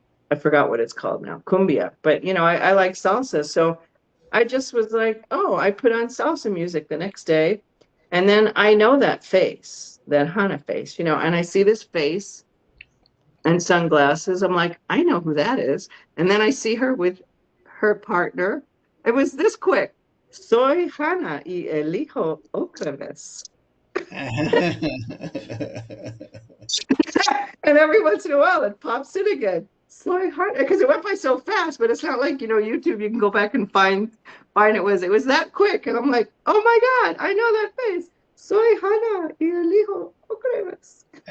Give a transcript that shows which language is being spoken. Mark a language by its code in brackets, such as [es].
[en] I forgot what it's called now, cumbia. But I like salsa, so I just was like, oh, I put on salsa music the next day, and then I know that face, that Hana face, and I see this face and sunglasses. I'm like, I know who that is. And then I see her with her partner. It was this quick. [es] Soy Hannah y elijo ocrevus. [en] And every once in a while it pops in again. [es] Soy Hannah, [en] because it went by so fast, but it's not like, YouTube, you can go back and find it was that quick. And I'm like, oh my God, I know that face. [es] Soy Hannah y elijo ocrevus.